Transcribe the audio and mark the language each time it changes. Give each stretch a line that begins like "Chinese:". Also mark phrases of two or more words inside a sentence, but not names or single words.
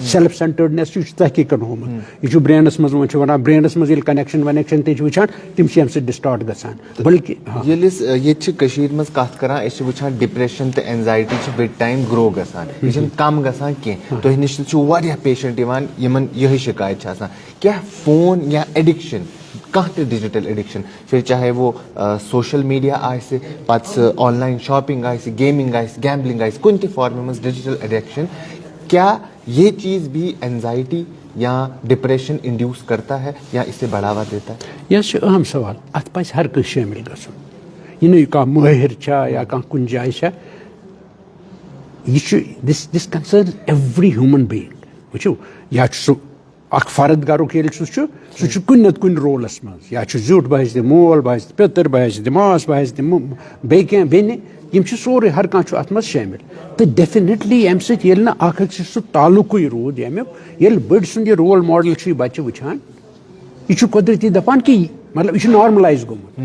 Kashmiri: سیلف سینٹٲرڈنیس چھُ تحقیٖقن ہومُت, یہِ چھُ برینس منٛز وۄنۍ چھِ ونان برینس منٛز ییٚلہِ کنیکشن ونیکشن تہِ چھِ وٕچھان تِم چھِ امہِ سۭتۍ ڈسٹارٹ گژھان. بلکہِ ییٚلہِ أسۍ ییٚتہِ چھِ کٔشیٖرِ منٛز کتھ کران أسۍ چھِ وٕچھان ڈپریشن تہٕ اینزایٹی چھِ
English: with time
Kashmiri: گرو گژھان, یہِ چھِنہٕ کم گژھان کینٛہہ. تۄہہِ نِش تہِ چھُ واریاہ پیشنٹ یِوان یِمن یِہے شکایت چھِ آسان. کیٛاہ فون یا ایڈکشن کانٛہہ تہِ
English: digital addiction,
Urdu: پھر چاہے وہ
English: social media
Kashmiri: آسہِ, پتہٕ سُہ
English: online shopping
Kashmiri: آسہِ, گیمنگ آسہِ, گیمبلنگ آسہِ, کُنہِ تہِ فارمہِ منٛز
English: digital addiction,
Urdu: کیا یہ چیز بھی اینزائٹی یا ڈپریشن انڈیوس کرتا ہے یا اسے بڑھاوا دیتا ہے؟
Kashmiri: یہ چھُ اہم سوال, اتھ پزِ ہر کٲنٛسہِ شٲمِل گژھُن. یہِ نہٕ کانٛہہ مٲہِر چھا یا کانٛہہ کُنہِ جایہِ چھا, یہِ چھُ
English: this concerns every human being.
Kashmiri: وٕچھِو یا چھُ سُہ اکھ فرد گرُک ییٚلہِ سُہ چھُ کُنہِ نتہٕ کُنہِ رولس منٛز, یا چھُ زیُٹھ, بہٕ آسہِ تہِ مول, بہٕ آسہِ تہِ پِتٕر, بہٕ آسہِ تہِ ماس, بہٕ آسہِ تہِ بیٚیہِ کینٛہہ بیٚنہِ, یِم چھِ سورُے ہر کانٛہہ چھُ اتھ منٛز شٲمِل. تہٕ ڈیفِنِٹلی امہِ سۭتۍ ییٚلہِ نہٕ اکھ أکۍ سۭتۍ سُہ تعلقٕے روٗد ییٚمیُک, ییٚلہِ بٔڑۍ سُنٛد یہِ
English: role model
Kashmiri: چھُ یہِ بچہِ وٕچھان, یہِ چھُ قۄدرٔتی دپان کہِ مطلب یہِ چھُ نارملایز گوٚمُت.